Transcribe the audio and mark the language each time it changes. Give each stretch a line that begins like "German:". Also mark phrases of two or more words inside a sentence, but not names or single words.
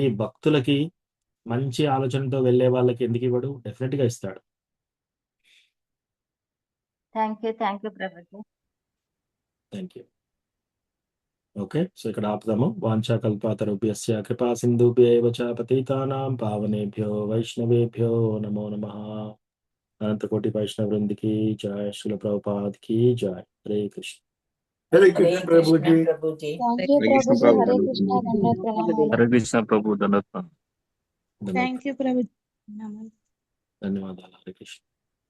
Telugu: భక్తులకి, మంచి ఆలోచనతో వెళ్ళే వాళ్ళకి ఎందుకు ఇవ్వడు? డెఫినెట్ గా ఇస్తాడు.
English: Thank you ప్రభుజీ. Thank you. Okay, so
Telugu: ఇక్కడ ఆపుదాము.
Sanskrit: వాంఛా కల్పాతరుభ్యస్య కృపా సింధుభ్యైవ చ పతితానాం పావనేభ్యో వైష్ణవేభ్యో నమో నమః.
Telugu: అనంతకోటి వైష్ణవ వృందికి జయ, శ్రీల ప్రభుపాద్ కి జయ. హరే కృష్ణ. హరే కృష్ణ ప్రభుజీ. ప్రభుజీ.
English: Thank you
Telugu: ప్రభుజీ. హరే కృష్ణ. దండోత్ ప్రణామాలు. హరే కృష్ణ ప్రభు, దండోత్.
English: Thank you ప్రభుజీ.
Telugu: ధన్యవాదాలు. హరే కృష్ణ.